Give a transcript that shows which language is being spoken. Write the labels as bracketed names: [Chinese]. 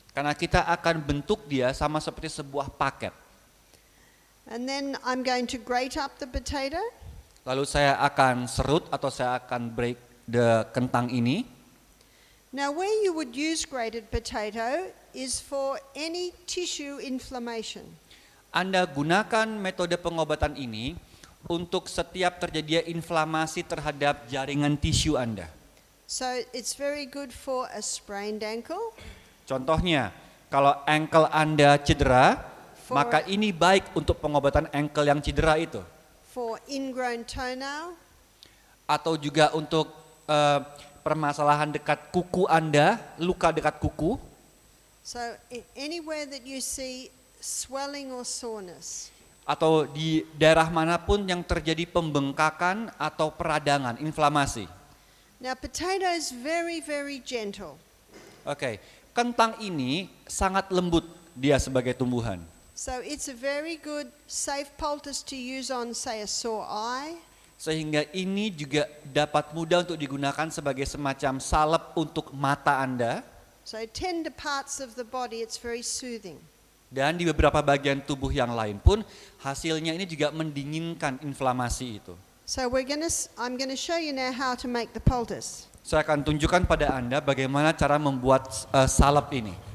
[Indonesian] Karena kita akan bentuk dia sama seperti sebuah paket. [English] And then I'm going to grate up the potato. [Indonesian] Lalu saya akan serut atau saya akan [English] break the [Indonesian] kentang ini. [English] Now where you would use grated potato is for any tissue inflammation. [Indonesian] Anda gunakan metode pengobatan ini untuk setiap terjadinya inflamasi terhadap jaringan tisu Anda. [English] So it's very good for a sprained ankle. [Indonesian] Contohnya, kalau ankle Anda cedera, maka ini baik untuk pengobatan ankle yang cedera itu. [English] For ingrown toenail. [Indonesian] Atau juga untuk permasalahan dekat kuku Anda, luka dekat kuku. [English] So anywhere that you see swelling or soreness. [Indonesian] Atau di daerah manapun yang terjadi pembengkakan atau peradangan, inflamasi. [English] Now potato is very, very gentle. [Indonesian] Oke, kentang ini sangat lembut dia sebagai tumbuhan. [English] So it's a very good safe poultice to use on, say, a sore eye. [Indonesian] Sehingga ini juga dapat mudah untuk digunakan sebagai semacam salep untuk mata Anda. [English] So tender parts of the body, it's very soothing. [Indonesian] Dan di beberapa bagian tubuh yang lain pun hasilnya ini juga mendinginkan inflamasi itu. [English] So I'm going to show you now how to make the poultice. [Indonesian] Saya akan tunjukkan pada Anda bagaimana cara membuat salep ini.